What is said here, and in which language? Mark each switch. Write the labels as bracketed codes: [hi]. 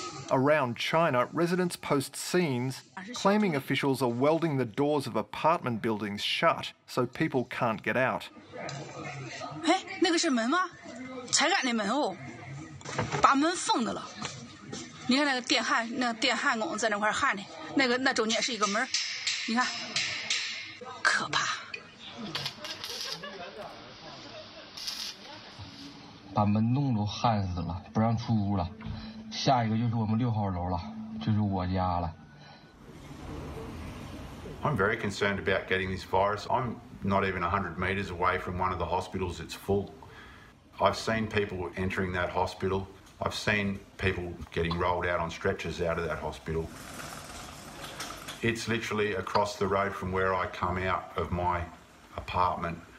[en] Around China, residents post scenes claiming officials are welding the doors of apartment buildings shut so people can't get out. [zh] 哎，那个是门吗？才敢那门哦，把门封的了。你看那个电焊，那电焊工在那块焊的，那中间是一个门，你看，可怕。把门洞都焊死了，不让出屋了。下一个就是我们6号楼了，就是我家了。 [en] I'm very concerned about getting this virus. I'm not even 100 metres away from one of the hospitals. It's full. I've seen people entering that hospital. I've seen people getting rolled out on stretchers out of that hospital. It's literally across the road from where I come out of my apartment.